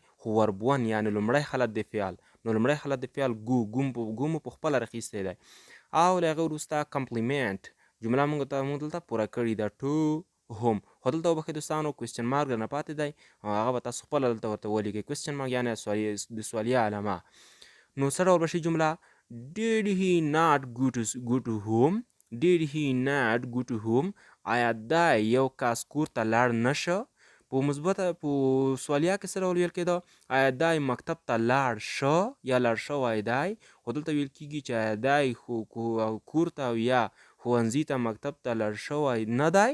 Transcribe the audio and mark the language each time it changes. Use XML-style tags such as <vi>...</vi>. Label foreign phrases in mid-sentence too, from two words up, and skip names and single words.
<ps>خو</ps> <en>verb one</en> <ps>یعنی لومړی حالت د فعل. نو لومړی حالت د فعل ګو مو په خپله راخیستی دی او له هغې وروسته کمپلیمنټ جمله موږ دلته پوره کړې ده ټو هم. خو دلته وبښئ دوستانو</ps> <en>question mark</en> <ps>درنه پاتې دی او هغه به تاسو خپله دلته ورته ولیکئ.</ps> <en>question mark</en> <ps>یعنی د سوالیه علامه. نو څه ډول به شي جمله؟</ps> <en>did he not go to home، did he not go to home،</en> <ps>آیا دا یو کس کور ته لاړ نشه؟ په مثبته په سوالیه کې څه ډول ویل کېده؟ آیا دی مکتب ته لاړ شه یا لاړ شوی دی؟ خو دلته ویل کېږي چې آیا دی کور ته یا ښوونځي ته مکتب ته لاړ شوی نه دی؟</ps>